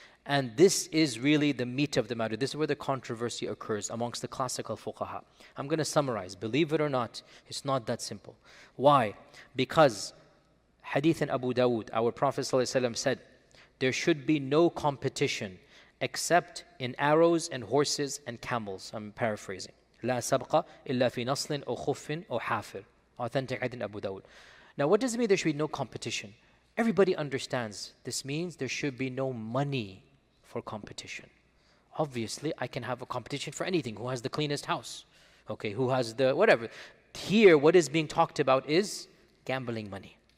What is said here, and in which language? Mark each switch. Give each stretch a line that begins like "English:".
English: And this is really the meat of the matter. This is where the controversy occurs amongst the classical fuqaha. I'm going to summarize. Believe it or not, it's not that simple. Why? Because hadith in Abu Dawood, our Prophet ﷺ said, there should be no competition except in arrows and horses and camels. I'm paraphrasing.
Arabic: لا سبق إلا في نصل أو خف أو حافر.
English: Authentic hadith in Abu Dawood. Now what does it mean there should be no competition? Everybody understands this means there should be no money for competition. Obviously, I can have a competition for anything. Who has the cleanest house? Okay, who has the whatever. Here, what is being talked about is gambling money.